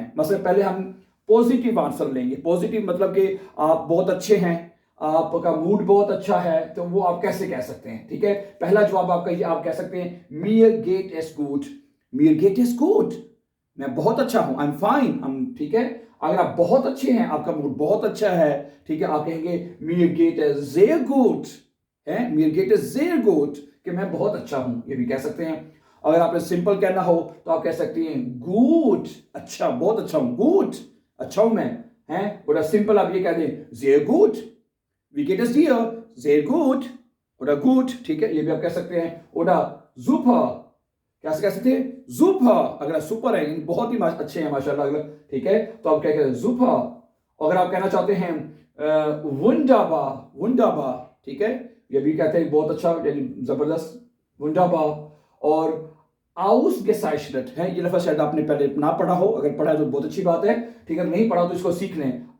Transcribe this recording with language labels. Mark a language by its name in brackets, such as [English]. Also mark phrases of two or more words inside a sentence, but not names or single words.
[Hindi] मतलब पहले हम [English] positive answer [Hindi] लेंगे। पॉजिटिव मतलब कि आप बहुत अच्छे हैं, आपका मूड बहुत अच्छा है, तो वो आप कैसे कह सकते हैं। ठीक है, पहला जवाब आपका ये, आप कह सकते हैं [German] mir geht es gut, mir geht es gut, [Hindi] मैं बहुत अच्छा हूं, [English] I am fine, [Hindi] हम, ठीक है। अगर आप बहुत अच्छे हैं, आपका मूड बहुत अच्छा है, ठीक है, आप कहेंगे [German] mir geht es sehr gut [Hindi] है, [German] mir geht es sehr gut, [Hindi] कि मैं बहुत अच्छा हूं, ये भी कह सकते हैं। अगर आपने सिंपल कहना हो तो आप कह सकते हैं गुड, अच्छा, बहुत अच्छा हूं, गुड, अच्छा हूं मैं, है। और सिंपल आप ये कह दें [German] sehr gut, wie geht es dir, sehr gut, oder gut, [Hindi] ठीक है, ये भी आप कह सकते हैं। [German] oder super, [Hindi] कैसे कह सकते हैं, सुपर, अगर सुपर है बहुत ही अच्छे हैं माशाल्लाह, ठीक है, तो आप क्या कहते हैं सुपर। अगर आप कहना चाहते हैं वुंडरबा, वुंडरबा, ठीक है, ये भी कहते हैं बहुत अच्छा, यानी जबरदस्त, वुंडरबा। और आउसगेसाइशनेट है, ये लफ्ज़ शायद आपने पहले ना पढ़ा हो, अगर पढ़ा है तो बहुत अच्छी बात है, ठीक है, नहीं पढ़ा तो इसको सीख लें।